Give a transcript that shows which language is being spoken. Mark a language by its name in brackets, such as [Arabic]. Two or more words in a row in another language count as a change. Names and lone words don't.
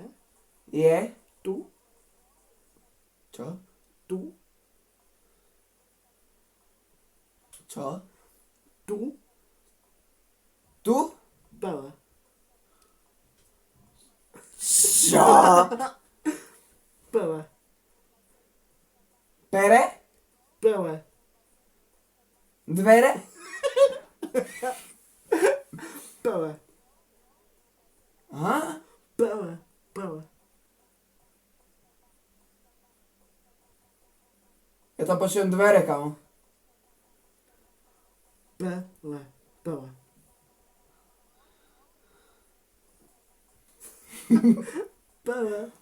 [Slovak] je tu. čo? Tu. Čo? Tu. Tu? Pele. Čo? Pele. Pere? Pele. Dvere? Pele. Aha? Pele. Pele. Ja tam počujem dvere, kamo. Pele. Pele. Pele.